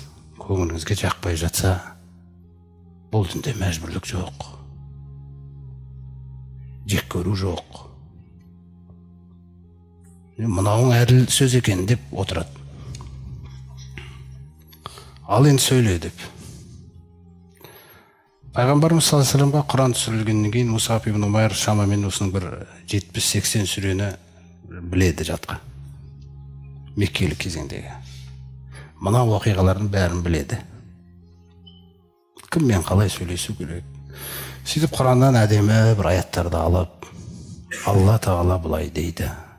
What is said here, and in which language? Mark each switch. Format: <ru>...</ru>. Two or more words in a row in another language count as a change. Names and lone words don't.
<kk>Көңіліңізге жақпай жатса, бұл дінде мәжбүрлік жоқ. Жек көру жоқ. Мынауың әділ сөз екен деп отырады. Ал енді сөйле деп. Пайғамбарымыз</kk> <ar>صلى الله عليه وسلم</ar> <kk>Құран түсірілгеннен кейін Мусаб ибн Умайр шамамен осының бір 70-80 сүрені біледі жатқа. Меккелік кезеңдегі. Мына оқиғалардың бәрін біледі. Кіммен қалай сөйлесу керек? Сөйтіп Құраннан әдемі бір аяттарды алып, Алла Тағала бұлай дейді.</kk>